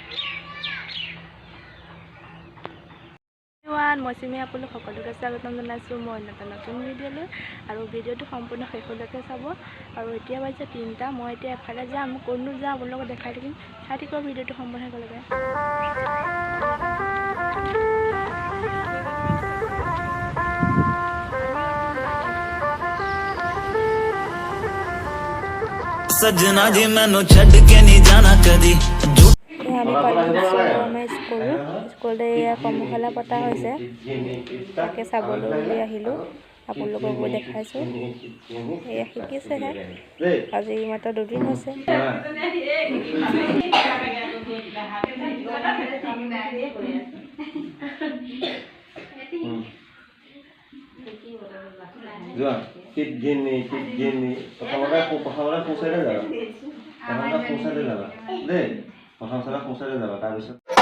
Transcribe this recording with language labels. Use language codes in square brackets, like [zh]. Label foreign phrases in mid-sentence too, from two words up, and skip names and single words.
[as] মই চিমি আপোনালোক সকলোকে স্বাগতম জনাইছো মই এটা নতুন ভিডিঅ' লৈ আৰু ভিডিঅ'টো সম্পূৰ্ণ শেষলৈকে চাব আৰু এতিয়া বাজিছে 3টা মই এতিয়া এফালে যাম কোননো যাম আপোনালোকক দেখাই থাকিম চাই থাকিব ভিডিঅ'টো সম্পূৰ্ণ শেষলৈকে [pa] ਸਜਨਾ ਜੀ ਮੈਨੂੰ ਛੱਡ ਕੇ ਨਹੀਂ ਜਾਣਾ ਕਦੀ [as] स्कूल कৰ্মশালা পতা হৈছে তাকে চাবলৈ আহিলো আপোনালোকক গৈ দেখাইছো এয়া শিকিছেহে আজি মাত্ৰ 2 দিন হৈছে যোৱা কিডনি প্ৰথমতে পৌঁছাই যাবা দেই প্ৰথমতে পৌঁছাই যাবা তাৰপিছত